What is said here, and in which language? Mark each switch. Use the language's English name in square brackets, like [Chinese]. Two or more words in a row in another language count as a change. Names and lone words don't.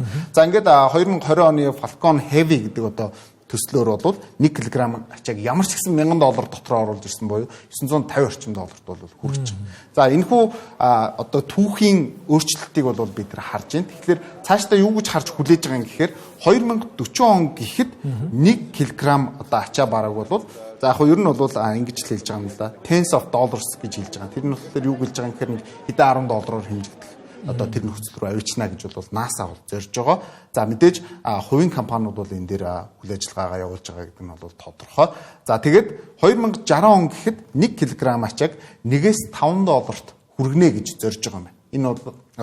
[Mongolian] За ингээд 2020 оны Falcon Heavy гэдэг одоо төслөөр бол 1 кг ачааг ямар ч гэсэн $1,000 дотроо оруулж ирсэн боيو $950 орчим долларт бол хүрч байна. За энэ хүү одоо түүхийн өөрчлөлтийг бол бид нар харж байна. Тэгэхээр цаашдаа юу гэж харж хүлээж байгаа юм гэхээр 2040 он гэхэд 1 кг одоо ачаа бараг бол за яг ер нь бол ингэж л хэлж байгаа юм л да. [English] Tens of dollars [Mongolian] гэж хэлж байгаа. Тэр нь болохоор юу гэлж байгаа юм гэхээр хэдэн $10 хэмжигдэх одоо тэр нөхцөл рүү авчна гэж бол NASA бол зорж байгаа. За мэдээж хувийн компаниуд бол энэ дээр үйл ажиллагаагаа явуулж байгаа гэдэг нь бол тодорхой. За тэгээд 2060 он гэхэд 1 кг ачааг $1-5 хүргэнэ гэж зорж байгаа юм байна.